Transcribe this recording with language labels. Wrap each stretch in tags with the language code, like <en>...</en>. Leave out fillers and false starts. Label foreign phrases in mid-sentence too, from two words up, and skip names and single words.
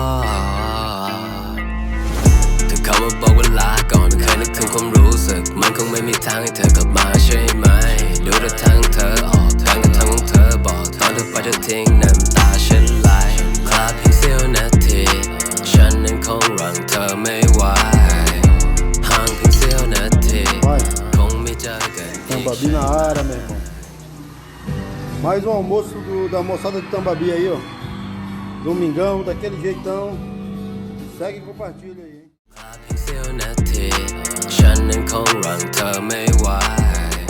<th>ถ้าเขามาบอกว่าลาก่อนไม่เคยนึกถึงความรู้สึกมันคงไม่มีทางให้เธอกลับมาใช่ไหมดูท่าทางเธอออกการกระทำของเธอบอกตอนเธอไปเธอทิ้งน้ำตาฉันไหลคลาเพียงเสี้ยวนาทีฉันนั้นคงรั้งเธอไม่ไหวห่างเพียงเสี้ยวนาทีคงไม่เจอกันอีก</th> <pt>Tambabi na área, meu irmão. Mais um almoço da moçada de Tambabi aí, ó. Domingão, daquele jeitão. Segue e compartilha aí, hein.</pt> <th>คลาเพียงเสี้ยวนาทีฉันนั้นคงรั้งเธอไม่ไหว</th>